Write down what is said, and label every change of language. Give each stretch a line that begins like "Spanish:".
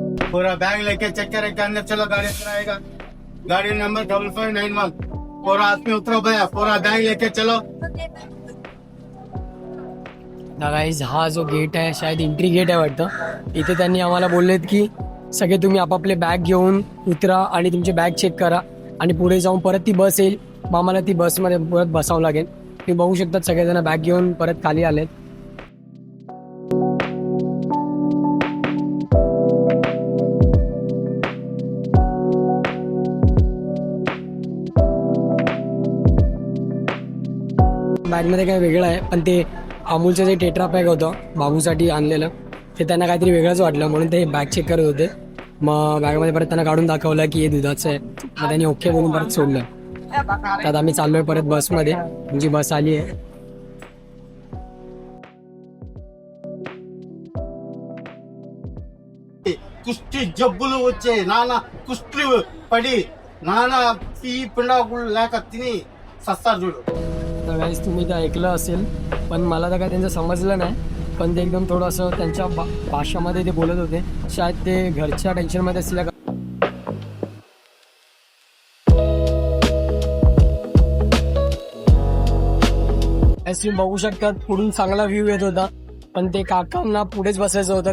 Hindi: पूरा बैग लेके चेक करे के अंदर चलो, गाड़ी अंदर आएगा, गाड़ी नंबर 5591। पूरा आदमी उतरो भैया, पूरा बैग लेके चलो।
Marathi: गाईज हा जो गेट आहे शायद एंट्री गेट आहे वाटतं. इथे त्यांनी आम्हाला बोललेत की सगळे तुम्ही आपापले बॅग घेऊन उतरा आणि तुमचे बॅग चेक करा आणि पुढे जाऊन परत ती बस येईल, मग आम्हाला ती बसमध्ये परत बसावं लागेल. तुम्ही बघू शकतात सगळेजण बॅग घेऊन परत खाली आलेत. बॅगमध्ये काय वेगळं आहे, पण ते अमूलचं जे टेट्रा पॅक होतं बाबूसाठी आणलेलं ते त्यांना काहीतरी वेगळंच वाटलं म्हणून ते बॅग चेक करत होते. मग बॅगमध्ये परत त्यांना काढून दाखवलं की हे दुधाचं आहे. मग त्यांनी ओके बोलून परत सोडलं. त्यात आम्ही चाललोय परत बसमध्ये, म्हणजे बस आली आहे.
Telugu: కుష్టి జబ్బులు వచ్చే నాన్న కుష్టి పడి నాన్న ఈ పిండాకులు లేక తిని సస్తారు చూడు.
Marathi: तर guys, तुम्ही ते ऐकलं असेल, पण मला तर काय त्यांचं समजलं नाही. पण ते एकदम थोडंसं त्यांच्या भाषामध्ये ते बोलत होते. शायद ते घरच्या टेन्शनमध्ये असल्या तुम्ही बघू शकतात पुढून चांगला व्ह्यू येत होता, पण ते काकांना पुढेच बसायचं होतं.